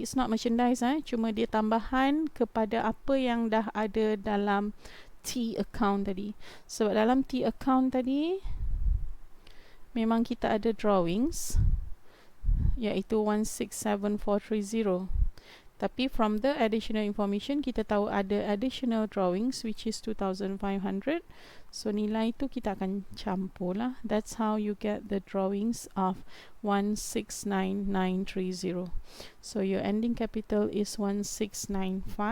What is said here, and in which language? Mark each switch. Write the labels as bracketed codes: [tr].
[en] It's not merchandise [ms] cuma dia tambahan kepada apa yang dah ada dalam T account tadi. Sebab dalam T account tadi memang kita ada drawings iaitu 167430. [en] Tapi from the additional information [ms] kita tahu ada [en] additional drawings which is 2,500. [ms] So nilai itu kita akan campur lah. [en] That's how you get the drawings of 169930. So your ending capital is 169,510.